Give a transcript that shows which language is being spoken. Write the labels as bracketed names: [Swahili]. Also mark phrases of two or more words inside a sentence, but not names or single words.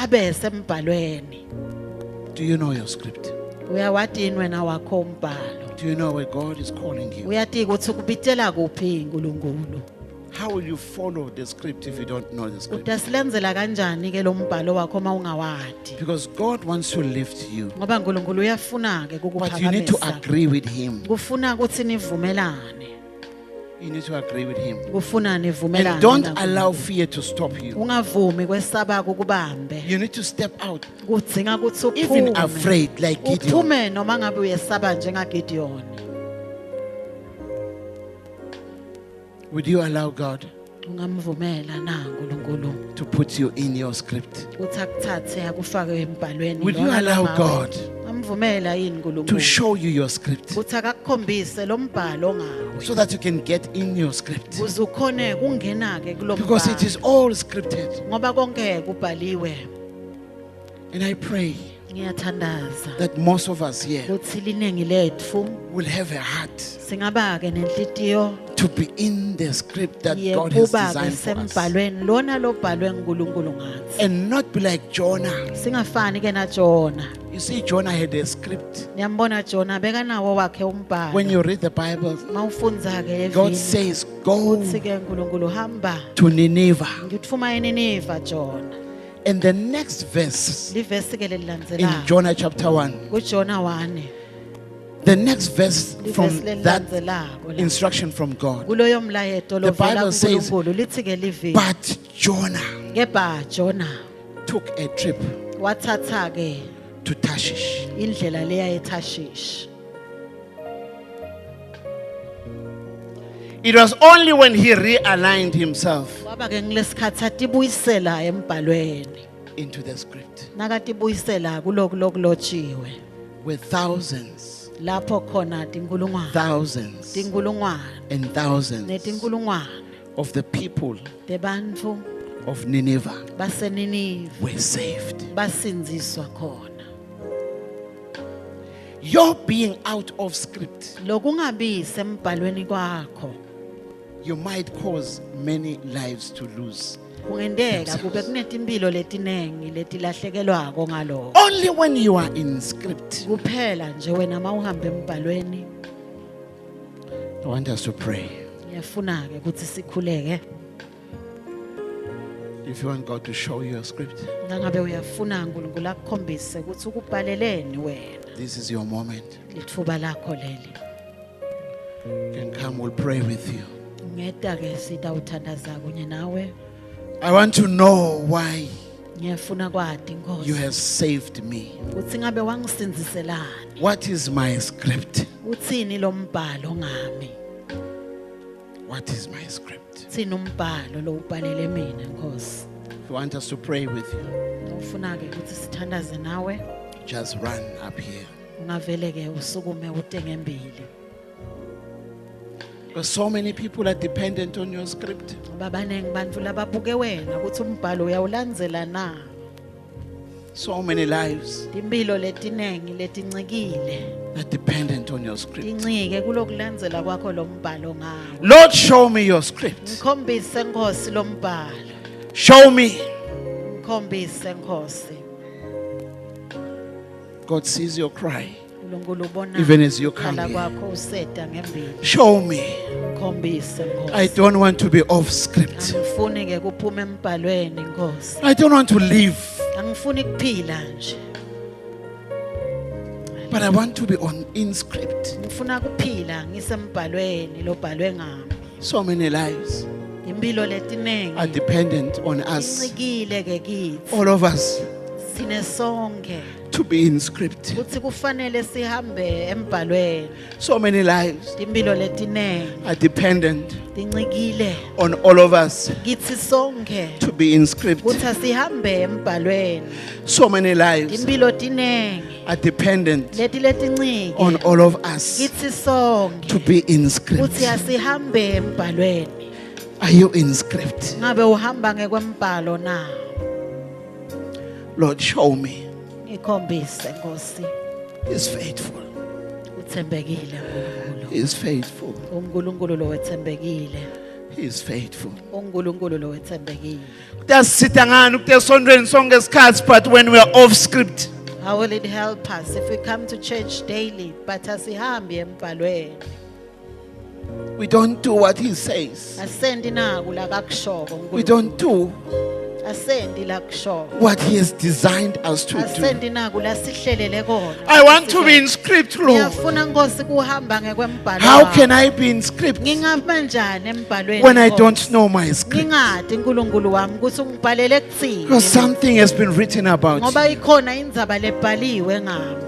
[Swati] ukuthi abe sembhalweni [English] Do you know your script? [Swati] Uyawatini wena wakho umbhalo. [English] Do you know where God is calling you? [Swati] Uyathi ukuthi ukubitela kuphi uNkulunkulu. [English] How will you follow the script if you don't know the script? [Swati] Udasilenzela kanjani ke lo mbhalo wakho mawungawadi? [English] Because God wants to lift you, [Swati] Ngoba uNkulunkulu uyafuna ke [English] but you need to [Swati] ukuphakamisa. [English] agree with Him. [Swati] Kufuna ukuthi nivumelane. [English] You need to agree with Him. [Swati] Kufuna nivumelane. [English] And don't [Swati] naNkulunkulu. [English] allow fear to stop you. [Swati] Ungavumi kwesaba ukubambe. [English] You need to step out, [Swati] Kudzinga ukuthi [English] even [Swati] uphume. [English] afraid, like Gideon. [Swati] Uphume noma ngabe uyesaba njengaGideon. [English] Would you allow God [Swati] Ungamvumela na uNkulunkulu [English] to put you in your script? [Swati] uthi akuthathe akufake embhalweni. [English] Would you [Swati] lona [English] allow [Swati] lama- [English] God [Swati] Amvumela yini [English] to [Swati] uNkulunkulu [English] show you your script [Swati] uthi akakukhombise lo mbhalo ngawe. [English] so that you can get in your script? [Swati] Uze ukhone kungena ke kulo [English] Because it [Swati] mbhalo. [English] is all scripted. [Swati] Ngoba konke kubhaliwe. [English] And I pray [Swati] Ngiyathandaza [English] that most of us here [Swati] ukuthi liningi lethu [English] will have a heart [Swati] singaba ke nenhlitiyo [English] to be in the script that God has [Swati] yekuba ke [English] designed for us. [Swati] sembhalweni lona lo bhalwe nguNkulunkulu ngathi. [English] And not be like Jonah. [Swati] Singafani ke na Jona. [English] You see, Jonah had a script. [Swati] Niyambona Jona beka nawo wakhe umbhalo. [English] When you read the Bible, [Swati] Mawufundza ke [English] God [Swati] evini [English] says, go [Swati] uthi ke uNkulunkulu hamba [English] to Nineveh. [Swati] ngithuma eNineve Jona. [English] And the next verse [Swati] Livesi ke [English] in [Swati] lelilandzelayo [English] Jonah chapter 1, [Swati] kuJona 1 [English] the next verse from [Swati] livesi [English] that [Swati] lelilandzelako la. [English] instruction from God. [Swati] Kuloyo mlayeto [English] The [Swati] lovela [English] Bible says, [Swati] kuNkulunkulu lithi ke livini [English] but Jonah [Swati] kepha Jona [English] took a trip [Swati] wathatha ke [English] to Tarshish. [Swati] indlela leya eTarshish. [English] It was only when he realigned himself [Swati] Kwaba ke ngilesikhathi atibuyisela embhalweni. [English] into the script [Swati] Nakatibuyisela kulokulotshiwe. [English] with thousands, [Swati] Lapho khona tinkulungwane [English] and thousands [Swati] netinkulungwane [English] of the people [Swati] tebantfu [English] of Nineveh [Swati] baseNinive [English] were saved. [Swati] basinziswa khona. [English] Your being out of script, [Swati] Lokungabi sembhalweni kwakho [English] you might cause many lives to lose. [Swati] kungendeka kube kunetimpilo letinengi letilahlekelwako ngaloko. [English] Only when you are in script. [Swati] Kuphela nje wena mawuhamba embhalweni. [English] I want us to pray. [Swati] Ngiyafuna ke ukuthi sikhuleke. [English] If you want God to show you a script, [Swati] Nangabe uyafuna uNkulunkulu akukhombise ukuthi ukubhaleleni wena. [English] this is your moment. [Swati] Lithuba lakho leli. [English] You can come, we'll pray with you. [Swati] Ngeta ke sitawuthandaza kunye nawe. [English] I want to know why [Swati] Ngiyafuna kwadi [English] you [Swati] Nkosi [English] have saved me. [Swati] uthi ngabe wangisinziselani. [English] What is my script? [Swati] Uthini lo mbhalo ngami? [English] What is my script? [Swati] Uthini umbhalo lo ubhalele mina Nkosi? [English] If you want us to pray with you, [Swati] Ufuna ke ukuthi sithandaze nawe. [English] just run up here. [Swati] Ungavele ke usukume utenge mbili. [English] Because so many people are dependent on your script. [Swati] Ngoba baningi bantfu lababuke wena ukuthi umbhalo uyawulandzela na. [English] So many lives [Swati] Timpilo letinengi letincikile [English] are dependent on your script. [Swati] tincike kulokulandzela kwakho lo mbhalo ngawo. [English] Lord, show me your script. [Swati] Ngikhombise Nkosi lo mbhalo. [English] Show me. [Swati] Ngikhombise Nkosi. [English] God sees your cry. [Swati] uNkulunkulu ubona [English] Even as you come [Swati] ukukhala [English] here. [Swati] kwakho useta ngembili. [English] Show me. [Swati] Ngikhombise [English] I [Swati] Nkosi. [English] don't want to be off script. [Swati] Angifuni ke kuphuma embhalweni Nkosi. [English] I don't want to live, [Swati] Angifuni kuphila nje. [English] but I want to be in script. [Swati] Ngifuna kuphila ngisembhalweni lobhalwe ngami. [English] So many lives [Swati] Impilo [English] are [Swati] letinengi [English] dependent on us, [Swati] incikile ke kithi. [English] all of us, [Swati] Sine sonke [English] to be in script. [Swati] ukuthi kufanele sihambe embhalweni. [English] So many lives [Swati] Impilo letinengi [English] are dependent [Swati] tincikile [English] on all of us [Swati] kithi sonke [English] to be in script. [Swati] ukuthi asihambe embhalweni. [English] So many lives [Swati] Impilo tinengi [English] are dependent [Swati] leti letincike [English] on all of us [Swati] kithi sonke [English] to be in script. [Swati] ukuthi asihambe embhalweni. [English] Are you in script? [Swati] Ngabe uhamba ngekwembhalo na? [English] Lord, show me. [Swati] Ngikhombise Nkosi. [English] He's faithful. [Swati] Uthembekile uNkulunkulu. [English] He's faithful. [Swati] uNkulunkulu lo wethembekile. [English] He's faithful. [Swati] uNkulunkulu lo wethembekile. Kuyasitha ngani ukutesondweni sonke isikhathi, [English] but when we are off script, How will it help us if we come to church daily but [Swati] asihambi embhalweni? [English] We don't do what he says. [Swati] Asendi naku la kakushoko [English] We [Swati] uNkulunkulu. [English] don't do [Swati] Asendi la kushoko. [English] what he has designed us to do. [Swati] Asendi naku la sihlelele kona. [English] I want to be in script, Lord. [Swati] Ngiyafuna Nkosi kuhamba ngekwembhalo. [English] How can I be in script [Swati] Ngingahamba njani embhalweni? [English] when I [Swati] Nkosi? [English] don't know my script? [Swati] Ngingadi uNkulunkulu wami ukuthi ungibhalele kuthini. [English] Because something has been written about [Swati] Ngoba ikhona indzaba lebhaliwe ngami.